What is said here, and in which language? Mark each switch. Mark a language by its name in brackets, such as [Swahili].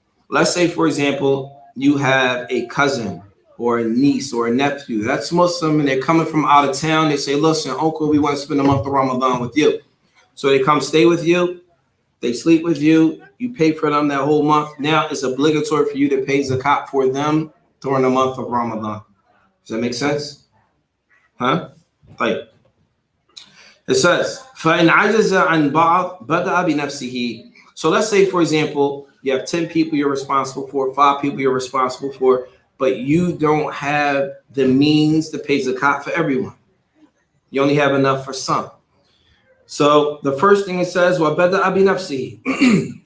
[English] Let's say, for example, you have a cousin or a niece or a nephew that's Muslim and they're coming from out of town. They say, listen, uncle, we want to spend the month of Ramadan with you. So they come stay with you. They sleep with you. You pay for them that whole month. Now it's obligatory for you to pay zakat for them during the month of Ramadan. Does that make sense? Huh? Like it says, [Arabic] فَإِنْ عَجَزَ عَنْ بَعْضٍ بَدَأَ بِنَفْسِهِ. [English] So let's say, for example, you have 10 people you're responsible for, 5 people you're responsible for, but you don't have the means to pay zakat for everyone. You only have enough for some. So the first thing it says, [Arabic] وَبَدَأَ بِنَفْسِهِ.